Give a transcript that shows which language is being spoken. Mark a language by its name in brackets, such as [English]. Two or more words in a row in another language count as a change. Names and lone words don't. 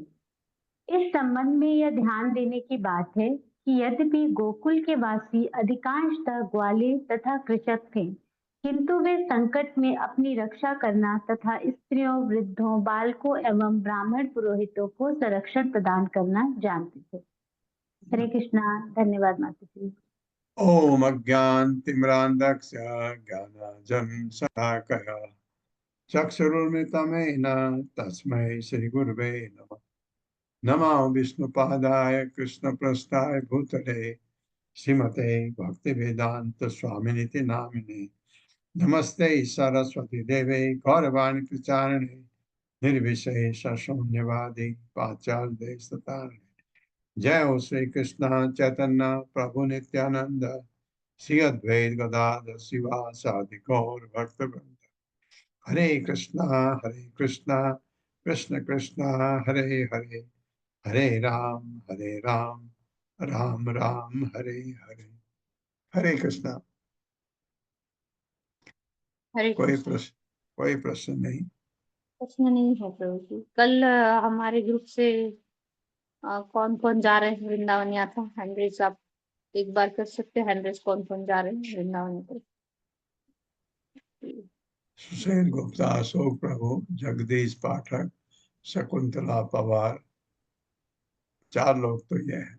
[Hindi] इस संबंध में यह ध्यान देने की बात है कि यद्यपि गोकुल के वासी अधिकांशतः ग्वाले तथा कृषक थे, किंतु वे संकट में अपनी रक्षा करना तथा स्त्रियों, वृद्धों, बालकों एवं ब्राह्मण पुरोहितों को संरक्षण प्रदान करना जानते थे। हरे कृष्णा। धन्यवाद माता जी। [Sanskrit] ओम अज्ञानतिमिरान्धस्य ज्ञानाञ्जनशलाकया चक्षुरुन्मिलितं तस्मै श्रीगुरवे नमः। नमो विष्णुपादाय कृष्णप्रेष्ठाय भूतले श्रीमते भक्ति वेदांत स्वामिनिति नामिने नमस्ते सरस्वती देवे गौरवाणी प्रचारिणे निर्विशेष शून्यवादी पाचार्य सतारिणे। जय हो श्री कृष्ण चैतन्य प्रभु नित्यानंद श्री अद्वैत गदाधर शिवासादि गौर भक्तवृंद। हरे कृष्णा कृष्ण कृष्ण हरे हरे, हरे राम राम राम हरे हरे। [Hindi] हरे कृष्णा। हरे कोई कृष्ण। प्रश्न नहीं? प्रश्न नहीं है प्रभु जी। कल हमारे ग्रुप से कौन कौन जा रहे हैं वृंदावन यात्रा? हैंड्रेस आप एक बार कर सकते हैं? हैंड्रेस कौन कौन जा रहे हैं वृंदावन यात्रा? सुशील गुप्ता, अशोक प्रभु, जगदीश पाठक, शकुंतला पवार, 4 लोग तो ये हैं।